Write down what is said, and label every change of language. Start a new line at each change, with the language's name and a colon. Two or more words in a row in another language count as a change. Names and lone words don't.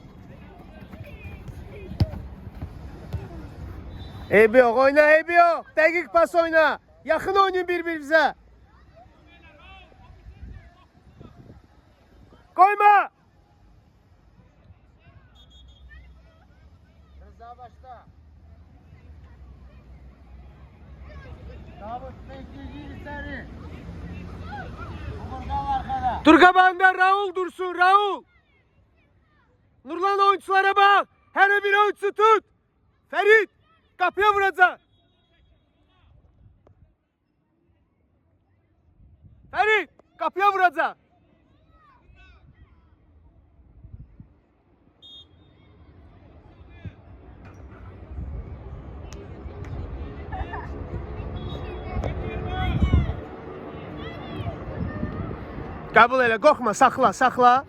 Azerbaijani: Eybi yox, oyna, eybi yox. Dəqiq pas oyna. Yaxın oynayın bir-birinizə. Qoyma. Rıza başla.
Turkish: Davut Mehdi'yi içeri. Umurdan arkada.
Azerbaijani: Dur qabağında Raul dursun, Raul.
Turkish: Nurlan oyunculara bak. Her bir oyuncu tut. Ferit kapıya vuracak. Ferit kapıya vuracak.
Azerbaijani: Qəbul elə, qorxma, saxla, saxla.